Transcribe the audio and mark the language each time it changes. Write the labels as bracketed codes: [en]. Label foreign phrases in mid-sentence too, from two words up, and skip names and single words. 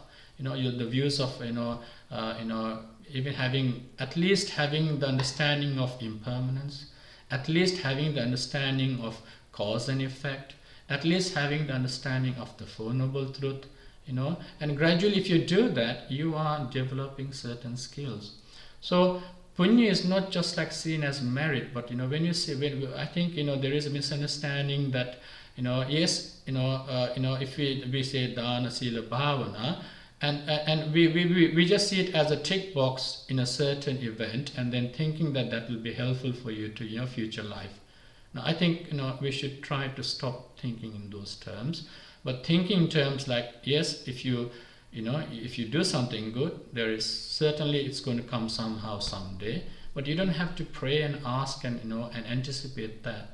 [en] The views of, even having the understanding of impermanence, at least having the understanding of cause and effect, at least having the understanding of the Four Noble Truth, and gradually if you do that, you are developing certain skills. So puñña is not just like seen as merit, but when you say, I think there is a misunderstanding that yes, if we say [pi] dana, sila, bhavana, [en] and we just see it as a tick box in a certain event, and then thinking that will be helpful for you to your future life. Now, I think we should try to stop thinking in those terms, but thinking in terms like, yes, if you do something good, there is certainly it's going to come somehow someday, but you don't have to pray and ask and and anticipate that.